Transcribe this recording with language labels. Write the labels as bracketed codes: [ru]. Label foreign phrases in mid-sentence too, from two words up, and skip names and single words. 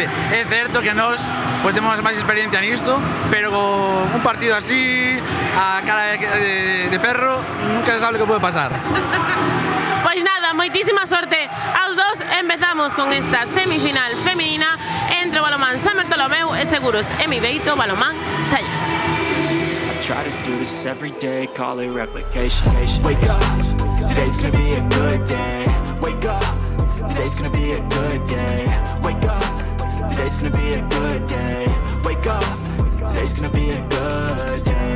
[gl] É certo que nós pues temos máis experiencia nisto, pero un partido así, a cara de perro, nunca se sabe o que pode pasar. Pois nada, moitísima sorte aos dous. Empezamos con esta semifinal feminina entre o Balonmán San Bertolomeu e Seguros M. Vieito, Balonmán Xallas. [en] Try to do this every day, call it replication. Wake up, today's gonna be a good day. Wake up, today's gonna be a good day. Wake up, today's gonna be a good day. Wake up, today's gonna be a good day.